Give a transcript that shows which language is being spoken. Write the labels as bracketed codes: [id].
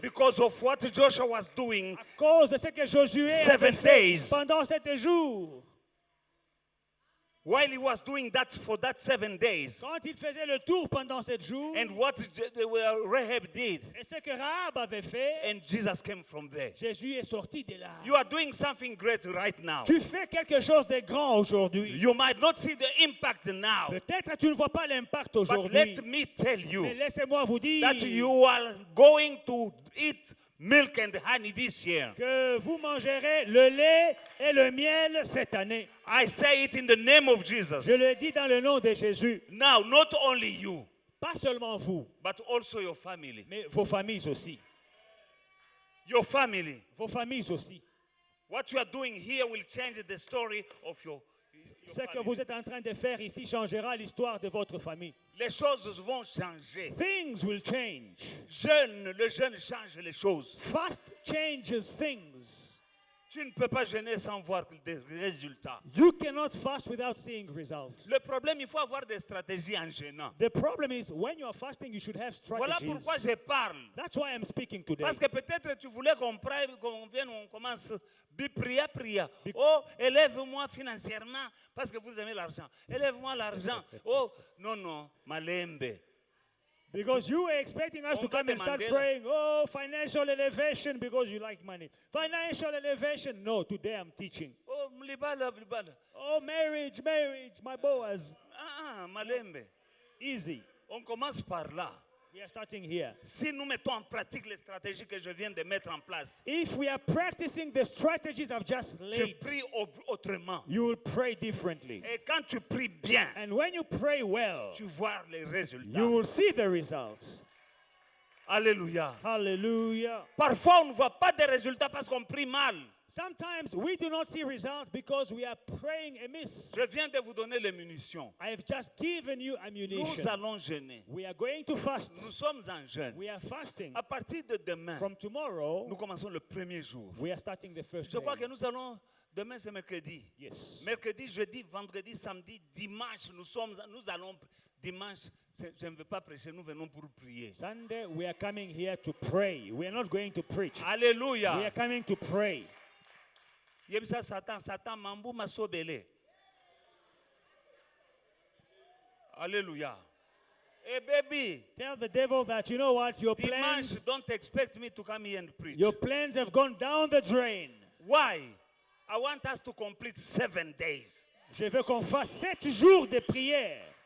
[en] Because of what Joshua was doing [fr] À cause de ce que Josué [en] 7 [fr] avait fait [en] days. [fr] pendant 7 jours. [en] while he was doing that for that 7 days. [fr] Quand il faisait le tour pendant 7 jours, [en] And what Rahab did. [fr] et ce que Rahab avait fait, [en] And Jesus came from there. [fr] Jésus est sorti de là. [en] You are doing something great right now. [fr] Tu fais quelque chose de grand aujourd'hui. [en] You might not see the impact now. [fr] Peut-être tu ne vois pas l'impact [en] But [fr] aujourd'hui. [en] let me tell [fr] Mais [en] you [fr] laissez-moi vous dire [en] that you are going to eat milk and honey this year. [fr] que vous mangerez le lait et le miel cette année. [en] I say it in the name of Jesus. [fr] Je le dis dans le nom de Jésus. [en] Now, not only you, [fr] Pas seulement vous, [en] but also your family. [fr] mais vos familles aussi. [en] Your family. [fr] Vos familles aussi. [en] What you are doing here will change the story of your [fr] Ce que [en] family. [fr] vous êtes en train de faire ici changera l'histoire de votre famille. Les choses vont changer. [en] Things will change. [fr] Le jeune change les choses. [en] Fast changes things. [fr] Tu ne peux pas jeûner sans voir des résultats. [en] You cannot fast without seeing results. [fr] Le problème, il faut avoir des stratégies en jeûnant. [en] The problem is when you are fasting, you should have [fr] Voilà [en] strategies. [fr] pourquoi je parle. [en] That's why I'm speaking today. [fr] Parce que peut-être tu voulais qu'on vienne, on commence, prier. Oh, élève-moi financièrement, parce que vous aimez l'argent. Élève-moi l'argent. Oh, non, malembe. [en] Because you were expecting us [fr] On [en] to come [fr] va [en] and start [fr] demander [en] praying, oh, financial elevation because you like money. Financial elevation. No, today I'm teaching. [ln] Oh, libala. [en] Oh, marriage, my Boaz. [ln] Malembe. [en] Easy. [fr] On commence par là. [en] We are starting here. [fr] Si nous mettons en pratique les stratégies que je viens de mettre en place, [en] If we are practicing the strategies I've just [fr] tu [en] laid, [fr] pries autrement. [en] you will pray differently. [fr] Et quand tu pries bien, [en] And when you pray well, [fr] tu vois les résultats. [en] you will see the results. [fr] Alléluia. [en] Hallelujah. [fr] Parfois, on ne voit pas de résultats parce qu'on prie mal. [en] Sometimes we do not see results because we are praying amiss. [fr] Je viens de vous donner les munitions. [en] I have just given you [fr] Nous [en] ammunition. [fr] allons jeûner. [en] We are going to [fr] Nous [en] fast. [fr] sommes en jeûne. [en] We are fasting. [fr] À partir de demain, [en] From tomorrow, [fr] nous commençons le premier jour. [en] we are starting the first [fr] Je crois que [en] day. [fr] nous allons, demain c'est mercredi. [en] Yes. [fr] Mercredi, jeudi, vendredi, samedi, dimanche, nous allons, dimanche, je ne veux pas prêcher, nous venons pour prier. [en] Sunday, we are coming here to pray. We are not going to preach. We are [fr] Alléluia. [en] coming to pray. [ln] Yebisa Satan, mambu masobele. [fr] Alléluia. [en] Hey baby, Tell the devil that, you know what, your [fr] dimanche, [en] plans, don't expect me to come here and preach. your plans have gone down the drain. Why? I want us to complete 7 days. [fr] Je veux qu'on fasse 7 jours de prière.